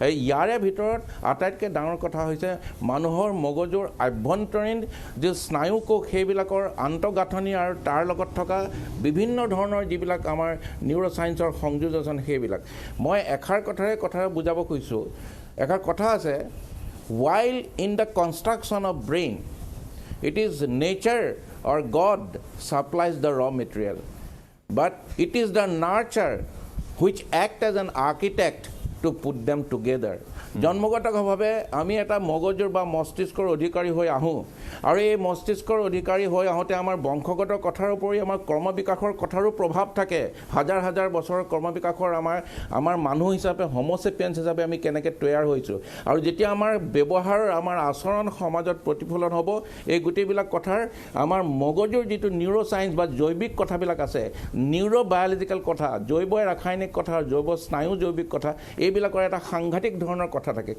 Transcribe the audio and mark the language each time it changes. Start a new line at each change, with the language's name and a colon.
Assamese: ইয়াৰে ভিতৰত আটাইতকৈ ডাঙৰ কথা হৈছে মানুহৰ মগজুৰ আভ্যন্তৰীণ যি স্নায়ুকোষ, সেইবিলাকৰ আন্তঃগাঁথনি আৰু তাৰ লগত থকা বিভিন্ন ধৰণৰ যিবিলাক আমাৰ নিউৰ'চাইন্সৰ সংযোজন, সেইবিলাক মই এষাৰ কথাৰে বুজাব খুজিছোঁ। এষাৰ কথা আছে,
English: while in the construction of brain it is nature or God supplies the raw material, but it is the nurture which act as an architect to put them together.
Assamese: জন্মগতভাৱে আমি এটা মগজুৰ বা মস্তিষ্কৰ অধিকাৰী হৈ আহোঁ, আৰু এই মস্তিষ্কৰ অধিকাৰী হৈ আহোঁতে আমাৰ বংশগত কথাৰ উপৰি আমাৰ কৰ্মবিকাশৰ কথাৰো প্ৰভাৱ থাকে। হাজাৰ হাজাৰ বছৰৰ কৰ্মবিকাশৰ আমাৰ মানুহ হিচাপে, হোম'চেপিয়েন্স হিচাপে আমি কেনেকৈ তৈয়াৰ হৈছোঁ, আৰু যেতিয়া আমাৰ ব্যৱহাৰ, আমাৰ আচৰণ সমাজত প্ৰতিফলন হ'ব, এই গোটেইবিলাক কথাৰ আমাৰ মগজুৰ যিটো নিউৰ'চাইন্স বা জৈৱিক কথাবিলাক আছে, নিউৰ'বায়'লজিকেল কথা, জৈৱ ৰাসায়নিক কথা, জৈৱ স্নায়ু জৈৱিক কথা, এইবিলাকৰ এটা সাংঘাতিক ধৰণৰ কথা থাকে।